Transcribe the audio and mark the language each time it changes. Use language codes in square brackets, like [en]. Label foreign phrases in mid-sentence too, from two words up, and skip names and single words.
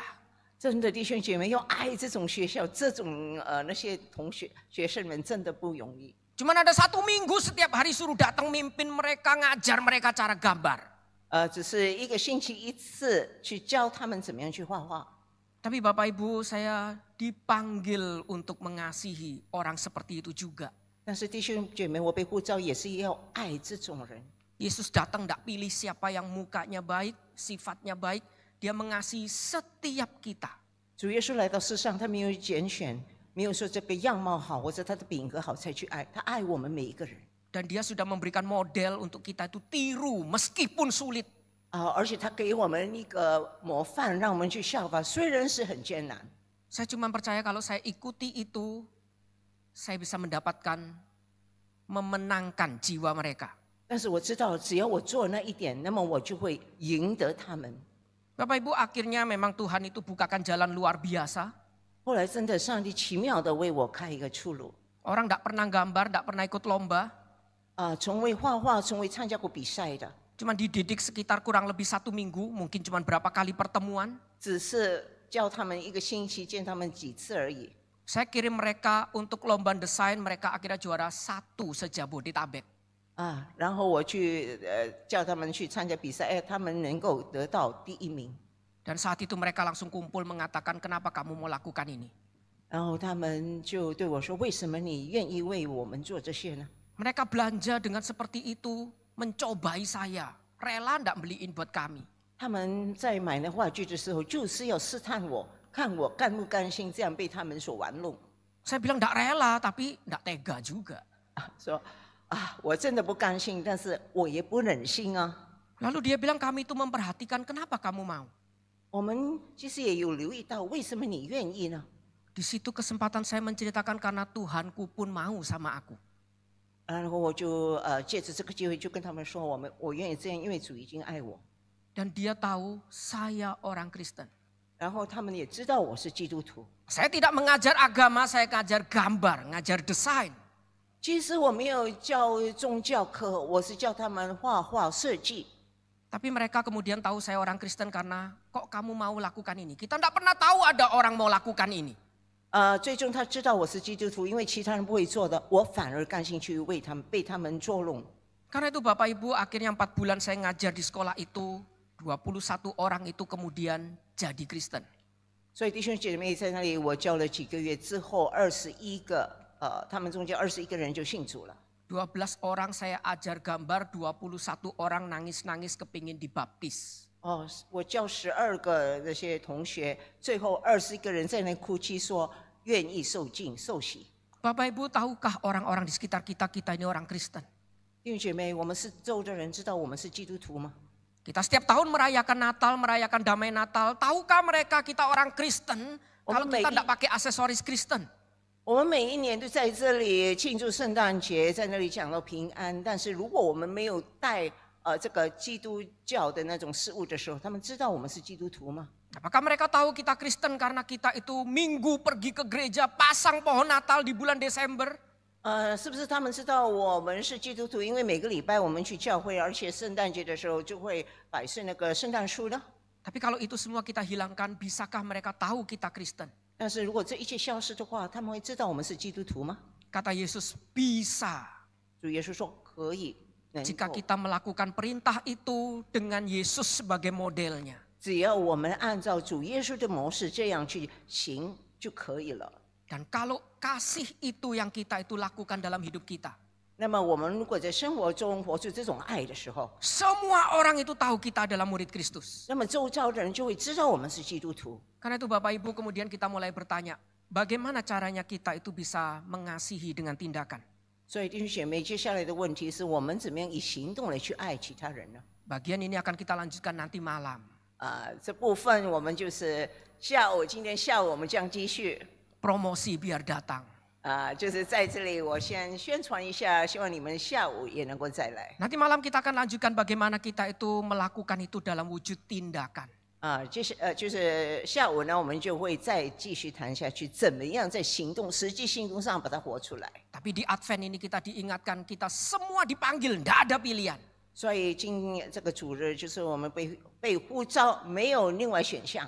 [zh] 真的弟兄姐妹要爱这种学校，这种那些学生们真的不容易。 [id] Cuman ada 1 minggu setiap hari suruh datang mimpin mereka, ngajar mereka cara gambar. [zh] 只是1个星期1次去教他们怎么样去画画。 [id] Tapi Bapak Ibu, saya dipanggil untuk mengasihi orang seperti itu juga. [zh] 但是弟兄姐妹，我被呼召也是要爱这种人。 [id] Yesus datang tidak pilih siapa yang mukanya baik, sifatnya baik. Dia mengasihi setiap kita. [zh] 主耶稣来到世上，他没有拣选，没有说这个样貌好或者他的品格好才去爱，他爱我们每一个人。 [id] Dan dia sudah memberikan model untuk kita itu tiru meskipun sulit. [zh] 而且他给我们一个模范，让我们去效法，虽然是很艰难。 [id] Saya cuma percaya kalau saya ikuti itu, saya bisa mendapatkan, memenangkan jiwa mereka. [zh] 但是我知道，只要我做那一点，那么我就会赢得他们。 [id] Bapak Ibu, akhirnya memang Tuhan itu bukakan jalan luar biasa. [zh] 后来真的，上帝奇妙的为我开一个出路。 [id] Orang tidak pernah gambar, tidak pernah ikut lomba. [zh] 从未画画，从未参加过比赛的， [id] Cuma dididik sekitar kurang lebih 1 minggu, mungkin cuma berapa kali pertemuan. [zh] 只是教他们1个星期，见他们几次而已。 [id] Saya kirim mereka untuk lomba desain, mereka akhirnya juara 1 se-Jabodetabek. [zh] 然后我去叫他们去参加比赛，他们能够得到第1名。 [id] Dan saat itu mereka langsung kumpul mengatakan, kenapa kamu mau lakukan ini? [zh] 然后他们就对我说：“为什么你愿意为我们做这些呢？” [id] Mereka belanja dengan seperti itu, mencobai saya. Rela tidak beliin buat kami. [zh] 他们在买那话剧的时候，就是要试探我，看我甘不甘心这样被他们所玩弄。 [id] Saya bilang enggak rela tapi enggak tega juga. [zh] 说我真的不甘心，但是我也不忍心啊。 [id] Lalu dia bilang kami itu memperhatikan kenapa kamu mau. [zh] 我们其实也有留意到，为什么你愿意呢？ [id] Di situ kesempatan saya menceritakan karena Tuhanku pun mau sama aku. [zh] 然后我就借着这个机会就跟他们说，我愿意这样，因为主已经爱我。 [id] Dan dia tahu saya orang Kristen. [zh] 然后他们也知道我是基督徒。 [id] Saya tidak mengajar agama, saya ngajar gambar, ngajar desain. [zh] 其实我没有教宗教课，我是教他们画画设计。 [id] Tapi mereka kemudian tahu saya orang Kristen karena kok kamu mau lakukan ini. Kita tidak pernah tahu ada orang mau lakukan ini. [zh] 最终他知道我是基督徒，因为其他人不会做的，我反而甘心去为他们被他们捉弄。 [id] Karena itu Bapak Ibu akhirnya 4 bulan saya ngajar di sekolah itu 21 orang itu kemudian jadi Kristen. [zh] 所以弟兄姐妹在那里，我教了几个月之后，21个他们中间21个人就信主了。 [id] 12 orang saya ajar gambar, 21 orang nangis-nangis kepingin dibaptis. [zh] 我教12个那些同学，最后21个人在那哭泣说愿意受浸受洗。 [id] Bapak Ibu tahukah orang-orang di sekitar kita ini orang Kristen? [zh] 弟兄姐妹，我们是周的人，知道我们是基督徒吗？ [id] Kita setiap tahun merayakan Natal, merayakan damai Natal. Tahukah mereka kita orang Kristen kalau kita tidak pakai aksesoris Kristen? [zh] 我们每一年都在这里庆祝圣诞节，在那里讲到平安。但是如果我们没有带这个基督教的那种事物的时候，他们知道我们是基督徒吗？ [id] Apakah mereka tahu kita Kristen karena kita itu minggu pergi ke gereja, pasang pohon Natal di bulan Desember? [zh] 是不是他们知道我们是基督徒？因为每个礼拜我们去教会，而且圣诞节的时候就会摆设那个圣诞树呢？ [id] Tapi kalau itu semua kita hilangkan, bisakah mereka tahu kita Kristen? [zh] 但是如果这一切消失的话，他们会知道我们是基督徒吗？ [id] Kata Yesus, bisa. [zh] 主耶稣说可以，能 [id] Jika [zh] 够 [id] kita melakukan perintah itu dengan Yesus sebagai modelnya. [zh] 只要我们按照主耶稣的模式这样去行就可以了。 [id] Dan kalau kasih itu yang kita itu lakukan dalam hidup kita. [zh] 那么我们如果在生活中活出这种爱的时候， [id] Semua orang itu tahu kita adalah murid Kristus. [zh] 那么周遭的人就会知道我们是基督徒。 [id] Karena itu Bapak Ibu kemudian kita mulai bertanya, bagaimana caranya kita itu bisa mengasihi dengan tindakan? [zh] 所以弟兄姐妹，接下来的问题是我们怎么样以行动来去爱其他人呢？ [id] Bagian ini akan kita lanjutkan nanti malam. [zh] 这部分我们就是今天下午我们将继续。 [id] Promosi biar datang. [zh] 就是在这里我先宣传一下，希望你们下午也能够再来。 [id] Nanti malam kita akan lanjutkan bagaimana kita itu melakukan itu dalam wujud tindakan. [zh] 就是下午呢，我们就会再继续谈下去，怎么样在实际行动上把它活出来。 [id] Tapi di Advent ini kita diingatkan kita semua dipanggil, tidak ada pilihan. [zh] 所以这个主日就是我们被呼召，没有另外选项。